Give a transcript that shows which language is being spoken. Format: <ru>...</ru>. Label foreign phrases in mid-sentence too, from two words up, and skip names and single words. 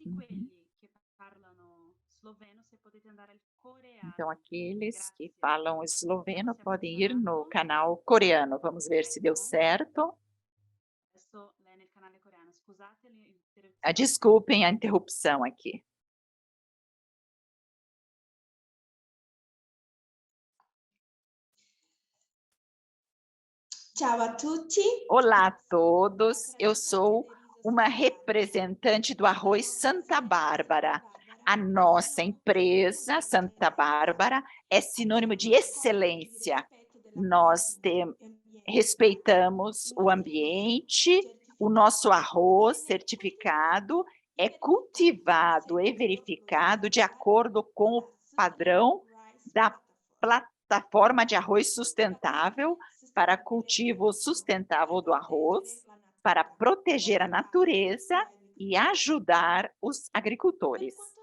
<pt>Então, aqueles que falam esloveno podem ir no canal coreano. Vamos ver se deu certo. Desculpem a interrupção aqui.</pt> <it>Ciao a tutti.</it> <pt>Olá a todos, eu sou uma representante do Arroz Santa Bárbara. A nossa empresa, Santa Bárbara, é sinônimo de excelência. Nós respeitamos o ambiente, o nosso arroz certificado é cultivado e verificado de acordo com o padrão da Plataforma de Arroz Sustentável para cultivo sustentável do arroz, para proteger a natureza e ajudar os agricultores.</pt>